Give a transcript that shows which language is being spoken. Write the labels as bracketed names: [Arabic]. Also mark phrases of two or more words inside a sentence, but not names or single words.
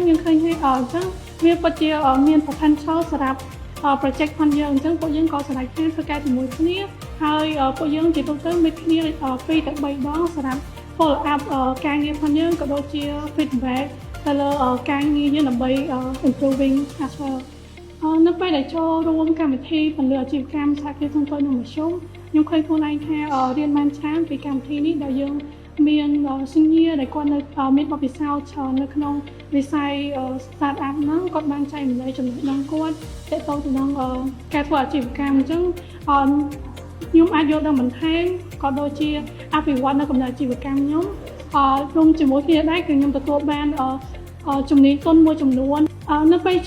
[Khmer] យើងឃើញថាអញ្ចឹងវាពិតជាមាន potential សម្រាប់project ផងយើងអញ្ចឹងពួកយើងក៏ស្រ័យគ្នាធ្វើការជាមួយគ្នាហើយពួកយើងជាទូទៅមានគ្នា2ទៅ3ដងសម្រាប់ [English] follow up [Khmer] ការងារផងយើងក៏ដូចជា feedback ទៅលើការងារយើង ដើម្បី [English] improving as well [Khmer] នៅពេលដែលចូលរួមកម្មវិធីពន្លឺអាជីវកម្មសហគ្រាសធុនតូចនិងមធ្យមខ្ញុំឃើញខ្លួនឯងថារៀនបានច្រើនពីកម្មវិធីនេះដែលយើងមានសញ្ញា ដែលគាត់នៅមានបទពិសោធន៍ច្រើននៅក្នុងវិស័យ [English] start up [Khmer] ហ្នឹងគាត់បានចែកម្លែកចំណេះដឹងគាត់ទាក់ទងទៅនឹងការធ្វើអាជីវ កម្មអញ្ចឹងខ្ញុំអាចយល់ដឹងបន្ថែមក៏ដូចជាអភិវឌ្ឍនៅកម្រិតអាជីវកម្មខ្ញុំរួមជាមួយគ្នាដែរគឺខ្ញុំទទួលបានជំនាញទុនមួយចំនួននៅពេលច